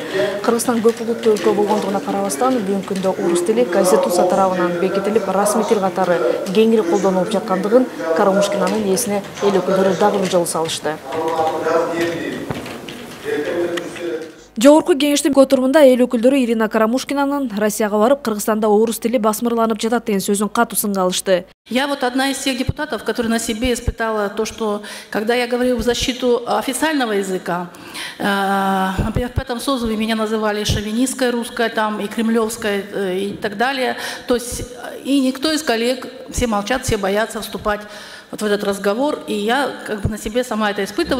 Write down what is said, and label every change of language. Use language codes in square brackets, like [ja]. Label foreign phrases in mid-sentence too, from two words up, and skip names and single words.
[ky] Кыргызстан көп улуттуу өлкө болгондугуна карабастан, бүгүнкү күндө орус тили Конституция тарабынан бекитилип, расмий тил катары кеңири колдонулуп жаткандыгын Карамушкинанын эсине эл өкүлдөрү дагы бир жолу салышты. Жогорку Кеңештин отурумунда эл өкүлдөрү Ирина Карамушкинанын Россияга барып, Кыргызстанда орус тили басмырланып жатат деген сөзүн катуу сынга алышты. [ru] Я вот одна из тех депутатов, которая на себе испытала то, что когда я говорю в защиту официального языка, например, в этом созыве меня называли шовинистской русской, там и кремлевской и так далее. То есть и никто из коллег, все молчат, все боятся вступать вот в этот разговор, и я как бы на себе сама это испытываю.